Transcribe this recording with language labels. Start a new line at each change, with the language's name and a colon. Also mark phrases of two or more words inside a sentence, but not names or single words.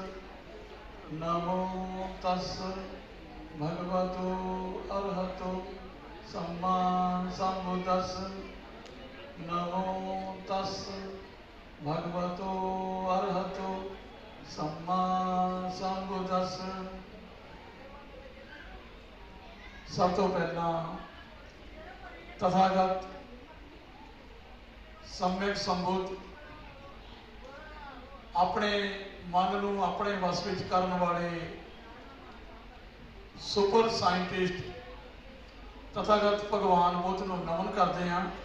Pali: नमो तस् भगवतो अरहतो सम्मा सम्बुद्धस्स। नमो तस् भगवतो अरहतो सम्मा सम्बुद्धस्स।
Punjabi: ਸਭ ਤੋਂ ਪਹਿਲਾ ਤਥਾਗਤ ਸਮਯਕ ਸੰਬੁੱਧ ਅਪਣੇ ਮਨ ਨੂੰ ਅਪਣੇ ਵੱਸ ਵਿੱਚ ਕਰਨ ਵਾਲੇ
English: super scientist
Punjabi: ਤਥਾਗਤ ਭਗਵਾਨ ਬੁੱਧ ਨੂੰ ਨਮਨ ਕਰਤੇ ਹੈਂ।